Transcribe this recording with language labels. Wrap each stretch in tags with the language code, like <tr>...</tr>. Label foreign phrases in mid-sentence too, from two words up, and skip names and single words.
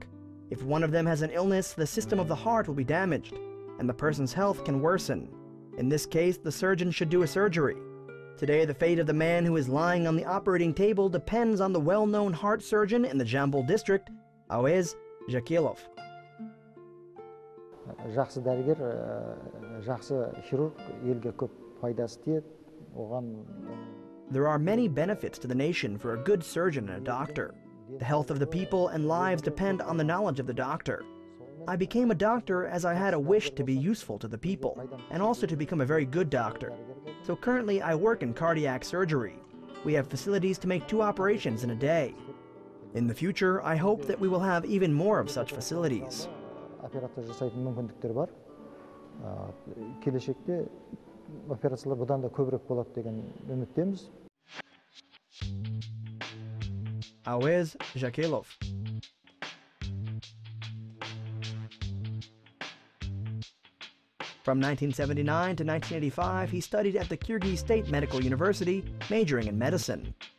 <en>If one of them has an illness, the system of the heart will be damaged, and the person's health can worsen. In this case, the surgeon should do a surgery. Today, the fate of the man who is lying on the operating table depends on the well-known heart surgeon in the Jambol district, Awez Jakilov.</en> <kk>Жақсы дәрігер, жақсы хирург елге көп пайдасы тиеді. Оған</kk> <en>There are many benefits to the nation for a good surgeon and a doctor. The health of the people and lives depend on the knowledge of the doctor. I became a doctor as I had a wish to be useful to the people, and also to become a very good doctor. So currently I work in cardiac surgery. We have facilities to make 2 operations in a day. In the future, I hope that we will have even more of such facilities.</en> <kk>Операция жасайтын мүмкіндіктер бар. Келешекте операциялар бұдан да көбірек болады деген үміттеміз.</kk> <en>Awez Jakilov. From 1979 to 1985, he studied at the Kyrgyz State Medical University, majoring in medicine.</en>